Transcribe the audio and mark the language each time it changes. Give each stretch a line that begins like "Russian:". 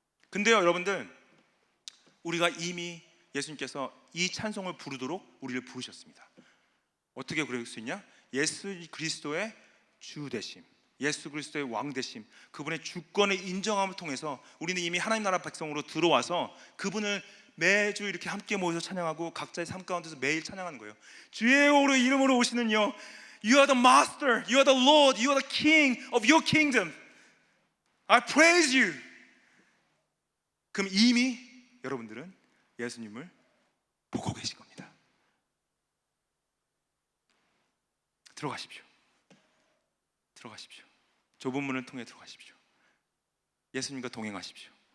Korean: 근데요 여러분들, 우리가 이미 예수님께서 이 찬송을 부르도록 우리를 부르셨습니다. 어떻게 그럴 수 있냐? 예수 그리스도의 주 되심, 예수 그리스도의 왕 되심, 그분의 주권의 인정함을 통해서 우리는 이미 하나님 나라 백성으로 들어와서 그분을 매주 이렇게 함께 모여서 찬양하고 각자의 삶 가운데서 매일 찬양하는 거예요. 주의 이름으로 오시는 여
English: You are the master, you are the Lord, you are the king of your kingdom. I praise you.
Korean: 그럼 이미 여러분들은 예수님을 보고 계신 겁니다. 들어가십시오. 들어가십시오. 좁은 문을 통해 들어가십시오. 예수님과 동행하십시오.